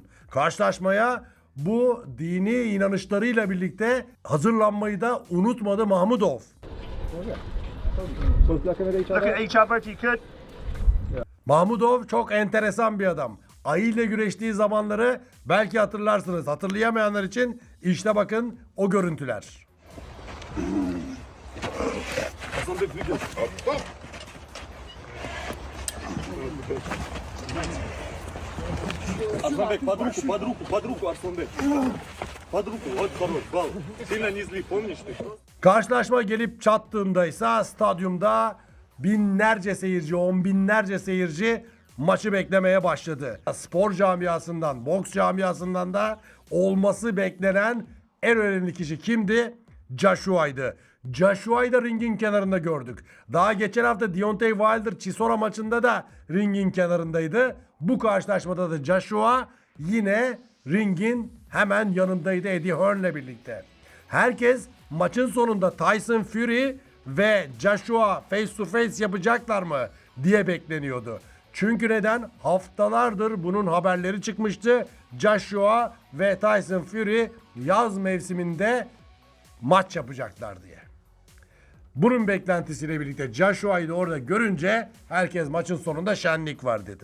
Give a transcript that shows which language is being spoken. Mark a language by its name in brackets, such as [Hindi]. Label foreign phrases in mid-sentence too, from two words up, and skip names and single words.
[Turkish] Karşılaşmaya bu dini inanışlarıyla birlikte hazırlanmayı da unutmadı Mahmudov. Mahmudov çok enteresan bir adam. Ayı ile güreştiği zamanları belki hatırlarsınız. Hatırlayamayanlar için işte bakın o görüntüler. [Russian] Арсланбек, под руку, Арсланбек. Под руку, вот хорош, бал. Сильно не зли, помнишь ты? [Turkish] Karşılaşma gelip çattığında ise stadyumda binlerce seyirci, on binlerce seyirci maçı beklemeye başladı. Spor camiasından, boks camiasından da olması beklenen en önemli kişi kimdi? Joshua'ydı. Joshua'yı da ringin kenarında gördük. Daha geçen hafta Deontay Wilder Chisora maçında da ringin kenarındaydı. Bu karşılaşmada da Joshua yine ringin hemen yanındaydı Eddie Hearn'le birlikte. Herkes maçın sonunda Tyson Fury ve Joshua [English] face to face [Turkish] yapacaklar mı diye bekleniyordu. Çünkü neden? Haftalardır bunun haberleri çıkmıştı. Joshua ve Tyson Fury yaz mevsiminde maç yapacaklar diye. Bunun beklentisiyle birlikte Joshua'yı da orada görünce herkes maçın sonunda şenlik var dedi.